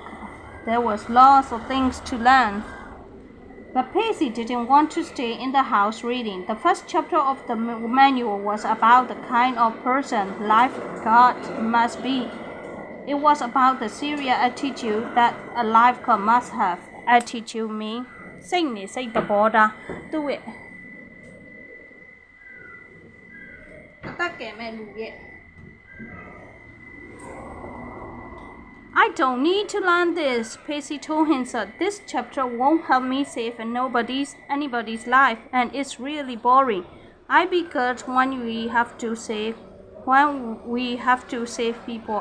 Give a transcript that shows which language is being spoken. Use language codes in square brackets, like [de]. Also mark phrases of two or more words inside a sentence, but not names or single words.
[en] There was lots of things to learn. But Pacey didn't want to stay in the house reading. The first chapter of the manual was about the kind of person lifeguard must be. It was about the serious attitude that a lifeguard must have. Attitude means [my] စိတ်နေစိတ်သဘောထားသူ့ရဲ့အသက်ကယ်မဲ့လူရဲ့ [en] I don't need to learn this, Pacey told himself. This chapter won't help me save anybody's life, and it's really boring. I be good when we have to save people.